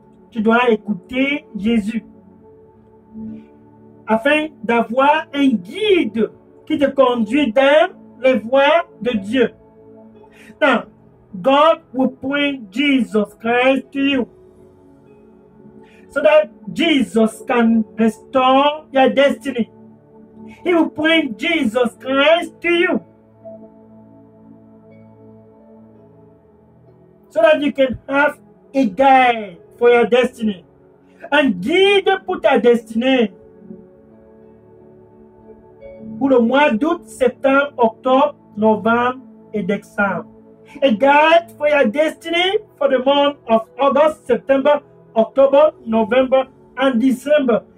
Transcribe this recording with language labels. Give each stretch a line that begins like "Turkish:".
French: Tu dois écouter Jésus, afin d'avoir un guide qui te conduit dans les voies de Dieu.
English: Now, God will point Jesus Christ to you, so that Jesus can restore your destiny. He will point Jesus Christ to you, so that you can have a guide for your destiny.
French: Un guide pour ta destinée. Pour le mois d'août, septembre, octobre, novembre et décembre.
English: A guide for your destiny for the month of August, September, October, November and December.